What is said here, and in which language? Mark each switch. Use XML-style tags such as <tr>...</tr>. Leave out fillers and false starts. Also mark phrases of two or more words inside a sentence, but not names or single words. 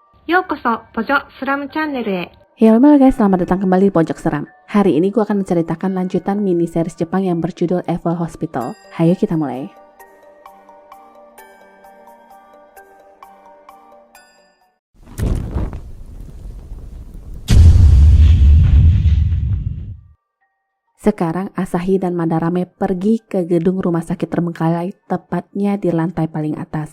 <ja>ようこそ、ポジョスラムチャンネルへ。</ja> <id>Halo guys, selamat datang kembali di Pojok Seram. Hari ini gue akan menceritakan lanjutan</id> <en>mini series</en> <id>Jepang yang berjudul Evil Hospital. Hayo kita mulai. Sekarang Asahi dan Madarame pergi ke gedung rumah sakit terbengkalai, tepatnya di lantai paling atas.</id>